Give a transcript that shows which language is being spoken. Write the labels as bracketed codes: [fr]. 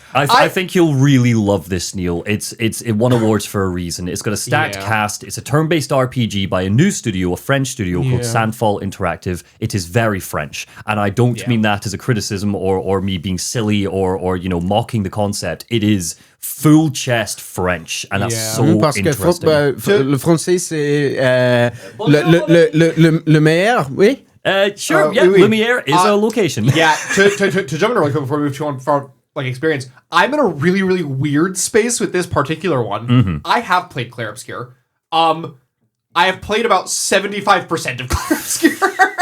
[en] I think you'll really love this, Neil. It won awards for a reason. It's got a stacked cast. It's a turn-based RPG by a new studio, a French studio called Sandfall Interactive. It is very French, and I don't mean that as a criticism or me being silly or you know mocking the concept. It is full chest French, and that's so interesting. [fr] Le français c'est le meilleur, oui. [en] Sure, Lumiere is a location. Yeah, to jump in really quick before we move on for like experience, I'm in a really, really weird space with this particular one. I have played Clair Obscur. I have played about 75% of Clair Obscur.